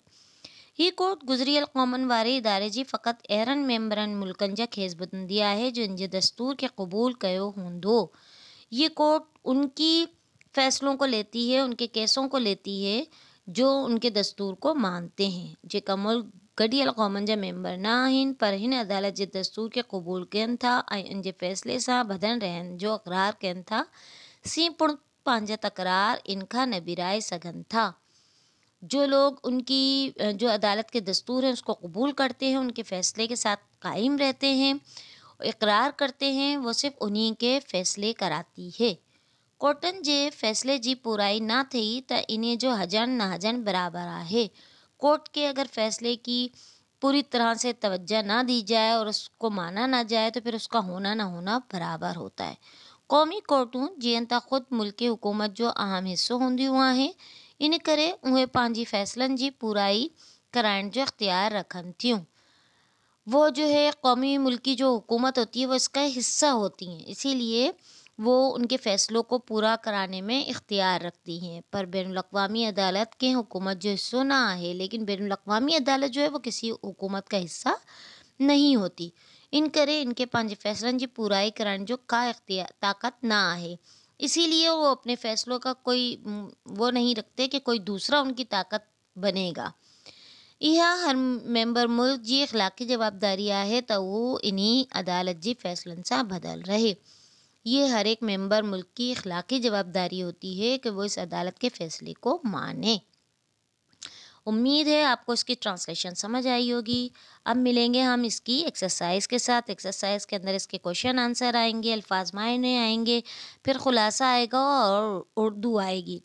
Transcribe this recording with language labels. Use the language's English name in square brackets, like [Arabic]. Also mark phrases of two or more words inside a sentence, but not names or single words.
[Sindhi] ही कोर्ट गुज़रियल क़ौमनि वारे इदारे जी फ़क़ति अहिड़नि मेंबरनि मुल्कनि जा खेस ॿुधंदी आहे जिन जे दस्तूर खे क़बूल कयो हूंदो। [Urdu] یہ کورٹ ان کی فیصلوں کو لیتی ہے، ان کے کیسوں کو لیتی ہے جو ان کے دستور کو مانتے ہیں. [Sindhi] जेका मुल्क गॾियल क़ौमनि जा मेंबर न आहिनि पर हिन अदालत जे दस्तूर खे क़बूल कनि था ऐं इन जे फ़ैसिले सां ॿधल रहण जो इक़रार कनि था, सी पिणु पंहिंजा तकरार इन खां न बिराए सघनि था। [Urdu] جو لوگ ان کی جو عدالت کے دستور ہے اس کو قبول کرتے ہیں، ان کے فیصلے کے ساتھ قائم رہتے ہیں، اقرار کرتے ہیں، وہ صرف انہی کے فیصلے کراتی ہے. [Sindhi] कोर्टनि जे फ़ैसिले जी पूराई न थी त इन्हे जो हजन न हजन बराबर आहे। [Urdu] کورٹ کے اگر فیصلے کی پوری طرح سے توجہ نہ دی جائے اور اس کو مانا نہ جائے تو پھر اس کا ہونا نہ ہونا برابر ہوتا ہے. [Sindhi] क़ौमी कोर्टूं जीअं त ख़ुदि मुल्की हुकूमत जो अहम हिस्सो हूंदियूं आहिनि, इन करे उहे पंहिंजी फ़ैसलनि जी पूराई कराइण जो इख्तियार रखनि थियूं। [Urdu] وہ جو ہے قومی ملکی جو حکومت ہوتی ہے وہ اس کا حصہ ہوتی ہیں، اسی لیے وہ ان کے فیصلوں کو پورا کرانے میں اختیار رکھتی ہیں. [Sindhi] पर बैनुल-अक़वामी अदालत के हुकूमत जो हिस्सो ना आहे, [Urdu] لیکن بین الاقوامی عدالت جو ہے وہ کسی حکومت کا حصہ نہیں ہوتی. [Sindhi] इन करे इनके पंहिंजे फ़ैसलनि जी पूराई कराइण जो का ताक़त ना आहे। [Urdu] اسی لیے وہ اپنے فیصلوں کا کوئی وہ نہیں رکھتے کہ کوئی دوسرا ان کی طاقت بنے گا. [Sindhi] इहा हर मेंबर मुल्क जी इख़लाक़ी जवाबदारी आहे त उहो इन्ही अदालत जी फ़ैसलनि सां बदल रहे। [Urdu] یہ ہر ایک ممبر ملک کی اخلاقی جوابداری ہوتی ہے کہ وہ اس عدالت کے فیصلے کو مانے. امید ہے آپ کو اس کی ٹرانسلیشن سمجھ آئی ہوگی. اب ملیں گے ہم اس کی ایکسرسائز کے ساتھ۔ ایکسرسائز کے اندر اس کے [English] question answer [Urdu] آئیں گے، الفاظ معنی آئیں گے، پھر خلاصہ آئے گا اور اردو آئے گی.